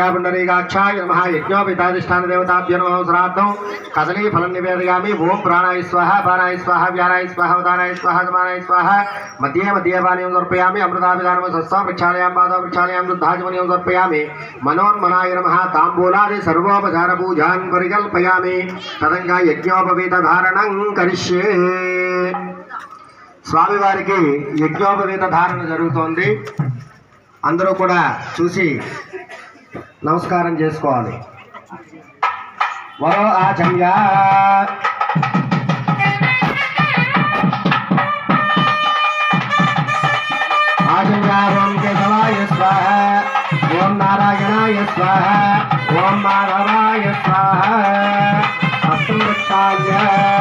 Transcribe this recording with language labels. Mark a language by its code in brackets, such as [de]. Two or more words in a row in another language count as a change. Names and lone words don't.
[sa] पुण्डरीकाक्षाय नमः यज्ञोपिताधिष्ठान देवताभ्यो नमः श्राद्धं कदलीफलं निवेदयामि ओम प्राणाय स्वाहा पानाय स्वाहा व्यानाय स्वाहा उदानाय स्वाहा समानाय स्वाहा मध्ये मध्ये पानीयं समर्पयामि अमृताभिधानं सस्सं प्रक्षालयामि पादं प्रक्षालयामि शुद्धाचमनीयं समर्पयामि मनोन्मनाय नमः ताम्बूलादि सर्वोपचारपूजां परिकल्पयामि तदङ्गा यज्ञोपवीतधारणं करिष्ये [te] స్వామివారికి యజ్ఞోపవీత ధారణ జరుగుతోంది. అందరూ కూడా చూసి నమస్కారం చేసుకోవాలి. [sa] వరో ఆచమ్య ఆచమ్య ఓం కేశవాయ స్వాహ ఓం నారాయణాయ స్వాహ ఓం మాధవాయ స్వాహ అస్తం వృక్షాయ